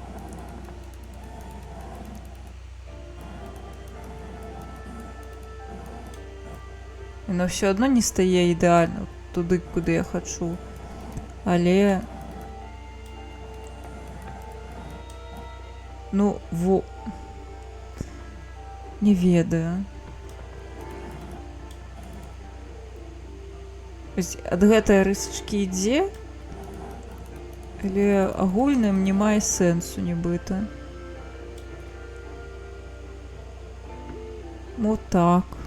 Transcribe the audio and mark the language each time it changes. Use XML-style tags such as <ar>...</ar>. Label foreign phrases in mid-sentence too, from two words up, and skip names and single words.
<uk>Воно все одно не стає ідеально туди, куди я хочу. Але... Ну, во...</uk> <be>Не ведаю. Ад гэтай рысачкі ідзе? Але агульным не мае сэнсу нібыта.</be> <ru>Вот так.</ru>